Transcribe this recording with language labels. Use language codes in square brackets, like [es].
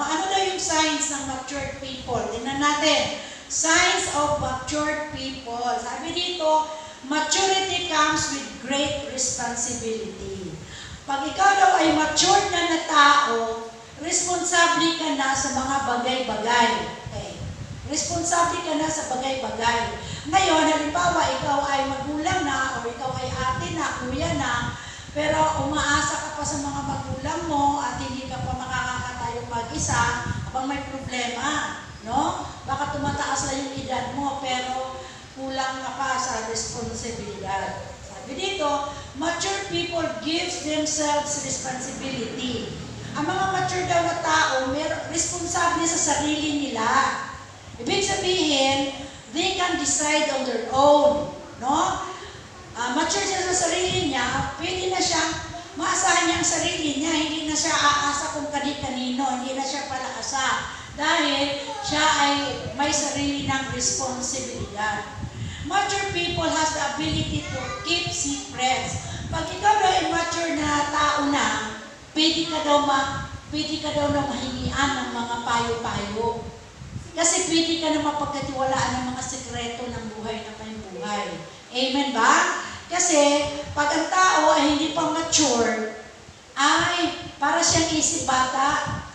[tl] Ano daw yung signs ng matured people? Tingnan natin. [en] Signs of matured people. [tl] Sabi dito, [en] maturity comes with great responsibility. [tl] Pag ikaw daw ay matured na tao, responsable ka na sa mga bagay-bagay. Okay. Responsable ka na sa bagay-bagay. Ngayon, halimbawa, ikaw ay magulang na, o ikaw ay ate na, kuya na, pero umaasa ka pa sa mga magulang mo at hindi ka pa makakatayo mag-isa habang may problema, no? Baka tumataas na yung edad mo, pero kulang ka pa sa responsibilidad. Sabi dito, [en] mature people gives themselves responsibility. [tl] Ang mga mature daw na tao, responsable sa sarili nila. Ibig sabihin, [en] they can decide on their own, no? [tl] Mature siya sa sarili niya, pwede na siyang maasahan niya ang sarili niya, hindi na siya aasa kung kanino, hindi na siya palaasa. Dahil siya ay may sarili ng responsibilidad. [en] Mature people has the ability to keep secrets. [tl] Pag ikaw daw ay mature na tao na, pwede ka daw na mahingian ng mga payo-payo. Kasi pwede ka na mapagkatiwalaan ng mga sekreto ng buhay na may buhay. Amen ba? Kasi pag ang tao ay hindi pa mature, ay para siyang isip bata.